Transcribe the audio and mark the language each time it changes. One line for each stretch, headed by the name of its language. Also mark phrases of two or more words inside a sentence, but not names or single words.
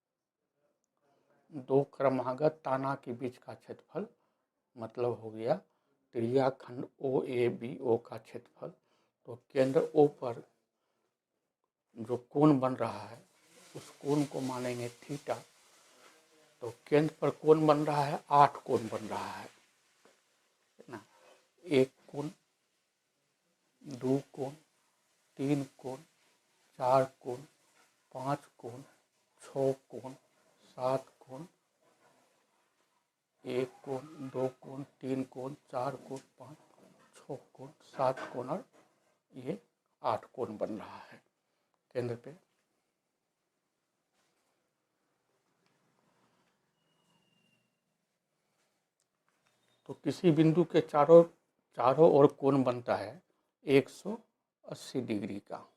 Hindi: 2 क्रमागत ताना के बीच का क्षेत्रफल मतलब हो गया त्रिज्या खंड ओ ए बी ओ का क्षेत्रफल। तो केंद्र ओ पर जो कोण बन रहा है उस कोण को मानेंगे थीटा। तो केंद्र पर कोण बन रहा है 8 कोण बन रहा है ना। 1 कोण, 2 कोण, 3 कोण, 4 कोण, 5 कोण, 6 कोण, 7 कोण, 1 कोण, 2 कोण, 3 कोण, 4 कोण, 5 6 कोण, 7 कोण और ये 8 कोण बन रहा है केंद्र पे। तो किसी बिंदु के चारों ओर कोण बनता है 180 डिग्री का।